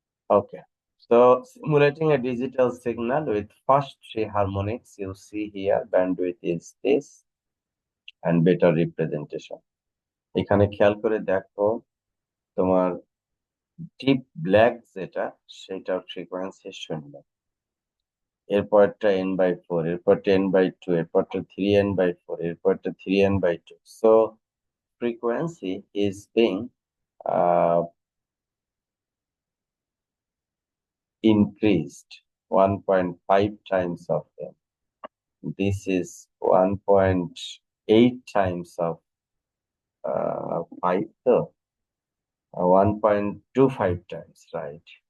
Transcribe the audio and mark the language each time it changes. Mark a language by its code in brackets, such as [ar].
[en] Okay, so simulating a digital signal with first three harmonics, you see here bandwidth is this and better representation. [bn] এখানে খেয়াল করে দেখো তোমার deep black যেটা সেটার ফ্রিকোয়েন্সি 0, এরপরটা n/4, এরপরটা n/2, এরপরটা 3n/4, এরপরটা 3n/2. [en] So frequency is being increased 1.5 times of them. This is 1.8 times of 5, so 1.25 times, right?